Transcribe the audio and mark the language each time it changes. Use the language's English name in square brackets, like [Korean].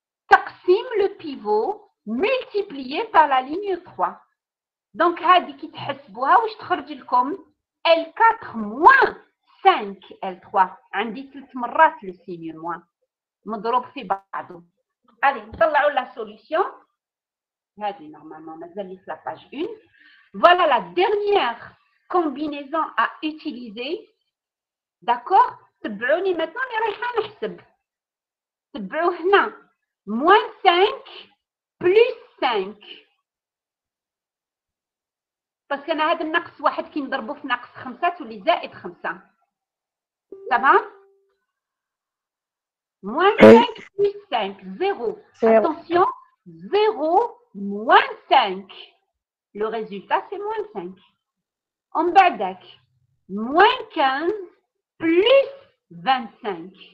[French] تقسيم le pivot multiplié par la ligne 3 donc هذه [Arabic] كي تحسبوها واش تخرج لكم [French] L4 moins 5 L3 [Arabic] عندي 3 مرات [French] le signe moins [Arabic] مضروب في بعضه [French] allez نطلعوا la solution هذه normalement مازال لي في la page 1 voilà la dernière combinaison à utiliser. D'accord? [Arabic] تبعوني [French] maintenant [Arabic] اللي رايحه نحسب. تبعوا هنا [French] moins 5 plus 5. [Arabic] باسكو انا هذا النقص واحد كي نضربو في ناقص 5 تولي زائد 5. [French] تمام؟ moins 5 plus 5, 0. Attention, 0 moins 5. Le résultat, c'est moins 5. En bas d'ac, moins 15 plus 25.